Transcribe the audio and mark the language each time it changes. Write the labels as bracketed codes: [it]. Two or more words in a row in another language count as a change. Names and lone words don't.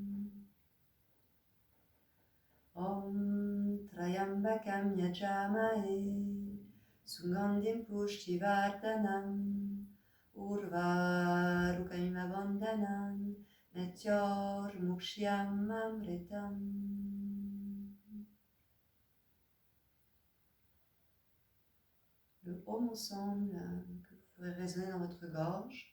[sa] Om Trayambakam Yajamahe Sugandhim Pushtivardhanam Urvarukamiva Bandhanam Netyor Mukshyamamritam. [fr] Le Om ensemble que vous ferez résonner dans votre gorge.